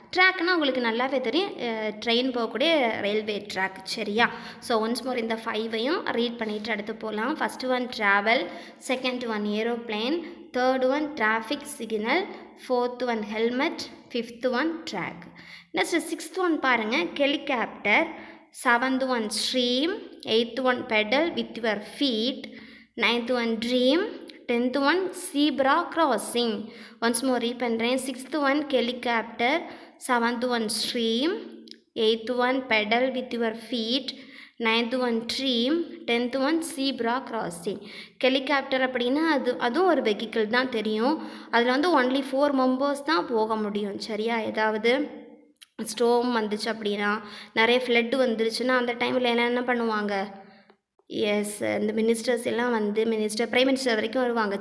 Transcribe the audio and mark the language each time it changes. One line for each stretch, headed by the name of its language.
Tamil: ட்ராக்னால் உங்களுக்கு நல்லாவே தெரியும், ட்ரெயின் போகக்கூடிய ரயில்வே ட்ராக். சரியா?
English: so once more
Tamil: இந்த 5ஐயும் ரீட் பண்ணிவிட்டு அடுத்து போகலாம்.
English: First one travel, second one aeroplane, third one traffic signal, fourth one helmet, fifth one track. Next sixth one பாருங்கள், helicopter. Seventh one stream, eighth one pedal with your feet, ninth one dream, 10th one zebra crossing. Once more read
Tamil: பண்ணுறேன்.
English: 6th one helicopter, 7th one stream, 8th one pedal with your feet, 9th one dream, 10th one zebra crossing.
Tamil: Helicopter அப்படின்னா அதுவும் ஒரு vehicle தான் தெரியும். அதில் வந்து only 4 members தான் போக முடியும். சரியா? ஏதாவது ஸ்டோம் வந்துச்சு அப்படின்னா, நிறைய ஃப்ளட்டு வந்துருச்சுன்னா அந்த டைமில் எல்லாம் என்ன பண்ணுவாங்க? எஸ், இந்த மினிஸ்டர்ஸ் எல்லாம் வந்து பிரைம் மினிஸ்டர் வரைக்கும் வருவாங்க.